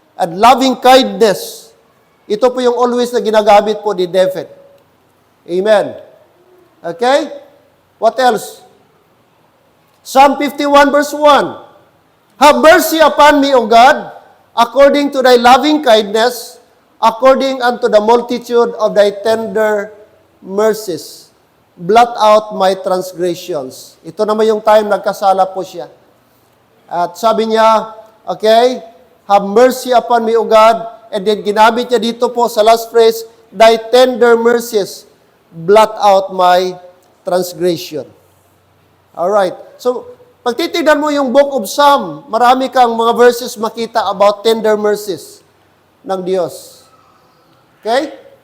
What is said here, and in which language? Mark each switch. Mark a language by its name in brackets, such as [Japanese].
[English] And loving kindness. [Filipino] Ito po yung always na ginagamit po ni David. Amen. Okay? What else? [English] Psalm 51 verse 1. Have mercy upon me, O God, according to thy loving kindness, according unto the multitude of thy tender mercies. Blot out my transgressions. [Filipino] Ito naman yung time nagkasala po siya. At sabi niya, [English] okay, have mercy upon me, O God. And then [Filipino] ginamit niya dito po sa [English] last phrase, thy tender mercies, blot out my transgression. Alright. So, [Filipino] Pag titignan mo yung Book of Psalm, marami kang mga verses makita [English] about tender mercies [Filipino] ng Diyos. Okay?